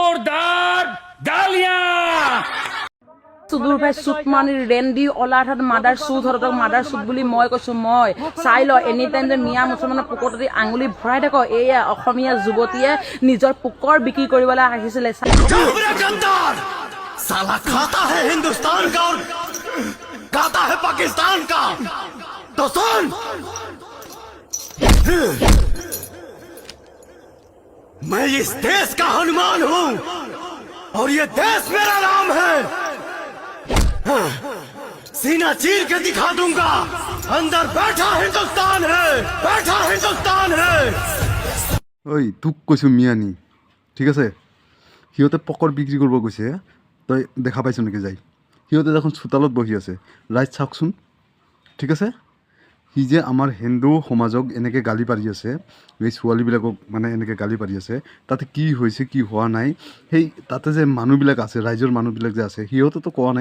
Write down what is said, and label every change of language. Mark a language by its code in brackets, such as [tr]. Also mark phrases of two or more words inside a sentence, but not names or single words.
[as] সুদূৰ ভাই সুতমানিৰ ৰেন্ডি অলাৰ মাদাৰ সুদ হৰতক মাদাৰ সুদ বুলি মই কৈছো মই চাই ল [en] any time [as] যে মিয়া মুছলমানৰ পুকৰতে আঙুলি ভৰাই থাক এয়া অসমীয়া যুৱতীয়ে নিজৰ পুকৰ বিক্ৰী কৰিবলৈ আহিছিলে [hi] साला खाता है हिंदुस्तान का और गाता है पाकिस्तान का तो सुन मैं इस देश का हनुमान हूं और ये देश मेरा नाम है सीना चीर के दिखा दूंगा अंदर बैठा हिंदुस्तान है बैठा हिंदुस्तान है [as] ঐ তোক কৈছোঁ মিয়ানি ঠিক আছে সিহঁতে পকৰ বিক্ৰী কৰিব গৈছে তই দেখা পাইছ নেকি যাই সিহঁতে দেখোন চোতালত বহি আছে ৰাইট চাওকচোন ঠিক আছে সি যে আমাৰ হিন্দু সমাজক এনেকৈ গালি পাৰি আছে এই ছোৱালীবিলাকক মানে এনেকৈ গালি পাৰি আছে তাতে কি হৈছে কি হোৱা নাই সেই তাতে যে মানুহবিলাক আছে ৰাইজৰ মানুহবিলাক যে আছে সিহঁতেতো কোৱা নাই